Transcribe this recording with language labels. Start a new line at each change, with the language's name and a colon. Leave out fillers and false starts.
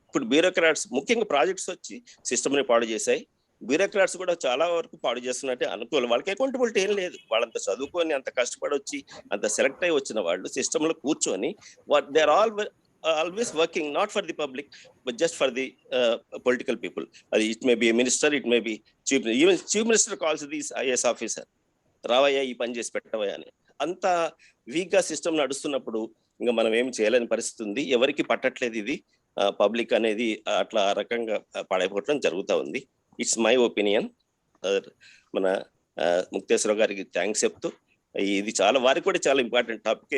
Telugu: ఇప్పుడు బ్యూరోక్రాట్స్ ముఖ్యంగా ప్రాజెక్ట్స్ వచ్చి సిస్టమ్ ని పాడు చేశాయి. బ్యూరోక్రాట్స్ కూడా చాలా వరకు పాడు చేస్తున్నట్టే అనుకోవాలి. వాళ్ళకి అకౌంటబిలిటీ ఏం లేదు. వాళ్ళంత చదువుకొని, అంత కష్టపడి వచ్చి, అంత సెలెక్ట్ అయ్యి వచ్చిన వాళ్ళు సిస్టమ్ లో కూర్చొని
English: They are always working not for the public but just for the political people. It may be a minister, it may be even chief minister calls these IAS officer,
Telugu: రావయ్యా ఈ పని చేసి పెట్టవయ్యా అని. అంత వీక్ గా system నడుస్తున్నప్పుడు ఇంకా మనం ఏం చేయలేని పరిస్థితి ఉంది. ఎవరికి పట్టట్లేదు ఇది. పబ్లిక్ అనేది అట్లా ఆ రకంగా పడైపోవడం జరుగుతూ ఉంది.
English: It's my opinion.
Telugu: మన ముక్తేశ్వర గారికి థ్యాంక్స్ చెప్తూ, ఇది చాలా వారికి కూడా చాలా ఇంపార్టెంట్ టాపిక్.